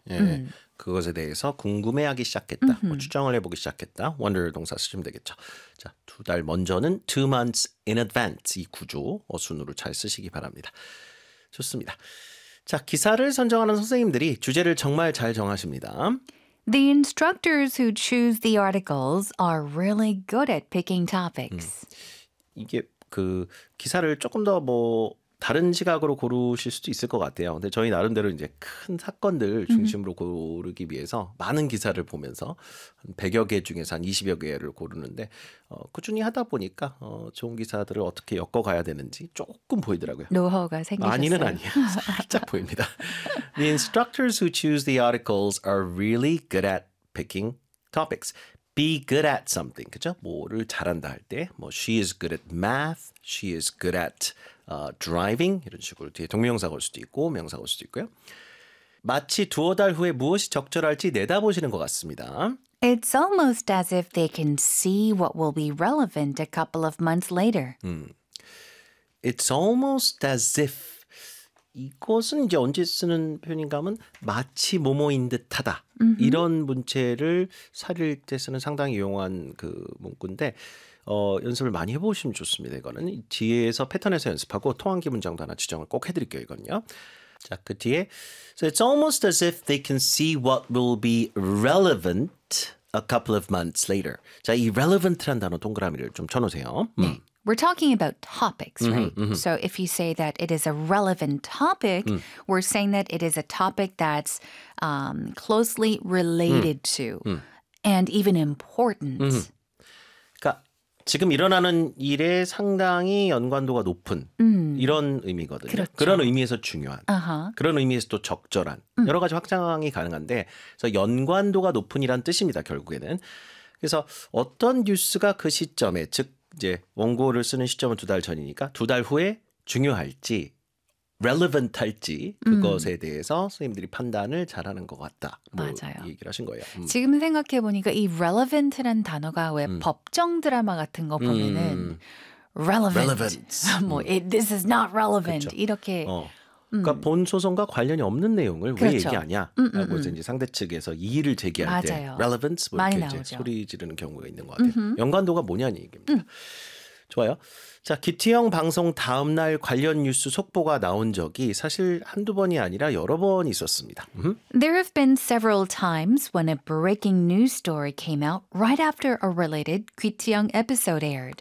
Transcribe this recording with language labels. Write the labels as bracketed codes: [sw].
[ko] 예, 그것에 대해서 궁금해하기 시작했다. 뭐 추정을 해보기 시작했다. wonder 동사 쓰시면 되겠죠. 자, 두 달 먼저는 [en] two months in advance [ko] 이 구조 어순으로 잘 쓰시기 바랍니다. 좋습니다. 자, 기사를 선정하는 선생님들이 주제를 정말 잘 정하십니다. [en] The instructors who choose the articles are really good at picking topics. [ko] 이게 그 기사를 조금 더 뭐 다른 시각으로 고르실 수도 있을 것 같아요. 근데 저희 나름대로 이제 큰 사건들 중심으로 고르기 위해서 많은 기사를 보면서 한 100여 개 중에서 한 20여 개를 고르는데 꾸준히 하다 보니까 좋은 기사들을 어떻게 엮어가야 되는지 조금 보이더라고요. 노하우가 생기셨어요. 많이는 아니에요. 살짝 보입니다. [en] The instructors who choose the articles are really good at picking topics. Be good at something. [ko] 그죠? 뭐를 잘한다 할 때 뭐 [en] She is good at math. She is good at driving [ko] 이런 식으로 뒤에 동명사가 올 수도 있고 명사가 올 수도 있고요. 마치 두어 달 후에 무엇이 적절할지 내다보시는 것 같습니다. [en] It's almost as if they can see what will be relevant a couple of months later. It's almost as if [ko] 이것은 이제 언제 쓰는 표현인가 하면 마치 뭐뭐인 듯하다. 이런 문체를 살릴 때 쓰는 상당히 유용한 그 문구인데 연습을 많이 해보시면 좋습니다. 이거는 뒤에서 패턴에서 연습하고 통한기 문장도 하나 지정을 꼭 해드릴게요. 이건요. 자, 그 뒤에 [en] So it's almost as if they can see what will be relevant a couple of months later. [ko] 자, 이 relevant란 단어 동그라미를 좀 쳐놓으세요. [en] We're talking about topics, right? So if you say that it is a relevant topic, we're saying that it is a topic that's closely related to and even important. [ko] 그러니까 지금 일어나는 일에 상당히 연관도가 높은 이런 의미거든요. 그렇죠. 그런 의미에서 중요한, 그런 의미에서 또 적절한 여러 가지 확장이 가능한데 그래서 연관도가 높은이란 뜻입니다, 결국에는. 그래서 어떤 뉴스가 그 시점에, 즉 이제 원고를 쓰는 시점은 두 달 전이니까 두 달 후에 중요할지 relevant 할지 그것에 대해서 선생님들이 판단을 잘하는 것 같다. 뭐 맞아요. 얘기를 하신 거예요. 지금 생각해 보니까 이 relevant라는 단어가 왜 법정 드라마 같은 거 보면은 relevant. [en] This is not relevant. [ko] 그쵸. 이렇게 그러니까 본 소송과 관련이 없는 내용을 그렇죠. 왜 얘기하냐 라고 이제 상대 측에서 이의를 제기할 맞아요. 때 relevance 뭐 이렇게 이제 소리 지르는 경우가 있는 것 같아요. 연관도가 뭐냐는 얘기입니다. 좋아요. 자, 기티형 방송 다음 날 관련 뉴스 속보가 나온 적이 사실 한두 번이 아니라 여러 번 있었습니다. [en] There have been several times when a breaking news story came out right after a related 귀티형 episode aired.